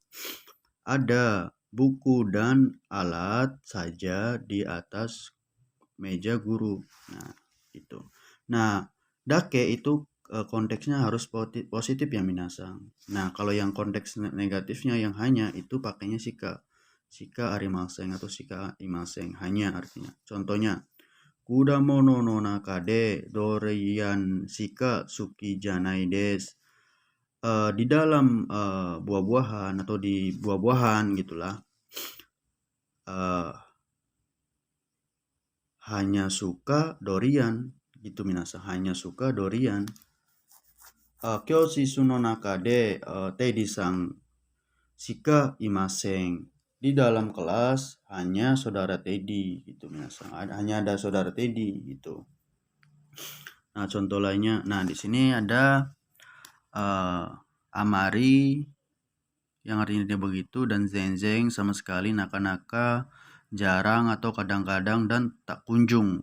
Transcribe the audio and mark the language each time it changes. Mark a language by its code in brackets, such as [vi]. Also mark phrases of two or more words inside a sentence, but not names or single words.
[id] Ada buku dan alat saja di atas meja guru. Nah, itu. Nah, dake itu konteksnya harus positif ya minasang. Nah, kalau yang konteks negatifnya yang hanya itu pakainya [ja] しかありません [id] atau [ja] しかいません, [id] hanya artinya. Contohnya, [ja] 果物の中でドリアンしか好きじゃないです. [id] Di dalam buah-buahan atau di buah-buahan gitulah, hanya suka dorian gitu minasang, hanya suka dorian. [ja] 教室の中でテディさんしかいません. [id] Di dalam kelas hanya saudara Teddy gitu minasang, hanya ada saudara Teddy gitu. Nah, contoh lainnya, nah di sini ada amari yang artinya begitu, dan zenzen sama sekali, naka-naka jarang atau kadang-kadang, dan tak kunjung.